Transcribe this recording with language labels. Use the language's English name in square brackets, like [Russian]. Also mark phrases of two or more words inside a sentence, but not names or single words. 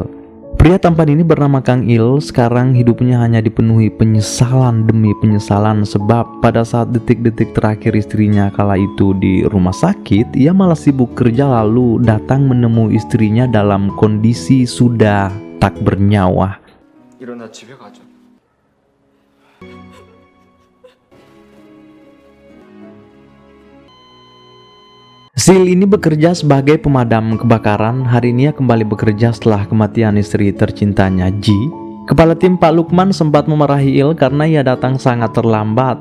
[Indonesian] Pria tampan ini bernama Kang Il. Sekarang hidupnya hanya dipenuhi penyesalan demi penyesalan sebab pada saat detik-detik terakhir istrinya kala itu di rumah sakit, ia malah sibuk kerja lalu datang menemui istrinya dalam kondisi sudah tak bernyawa. [Korean] 일어나 집에 가자. [Indonesian] Sil ini bekerja sebagai pemadam kebakaran. Hari ini ia kembali bekerja setelah kematian istri tercintanya, Ji. Kepala tim Pak Lukman sempat memarahi Il karena ia datang sangat terlambat.